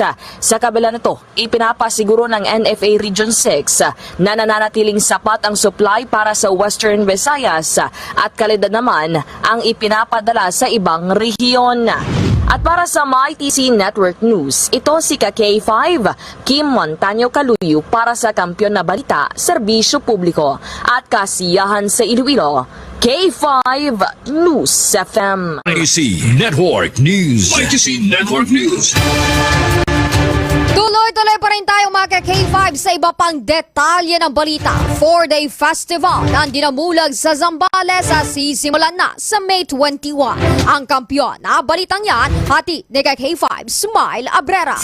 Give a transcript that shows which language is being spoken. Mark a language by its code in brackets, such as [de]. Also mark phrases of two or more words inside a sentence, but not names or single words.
[tl] Sa kabila nito, ipinapasiguro ng NFA Region 6 na nananatiling sapat ang supply para sa Western Visayas at kalidad naman ang ipinapadala sa ibang rehiyon. At para sa MyTC Network News, ito si K5 Kim Montaño Kaluyo para sa Kampiyon na Balita, Serbisyo Publiko at Kasiyahan sa Iloilo. K5 News FM. ITC Network News. ITC Network News. Tuloy-tuloy pa rin tayo mga K5 sa iba pang detalye ng balita. [en] 4-day festival [tl] ng dinamulag sa Zambales sisimulan na sa May 21. Ang kampiyon na balitang yan, hati ni K5 Smile Abrera.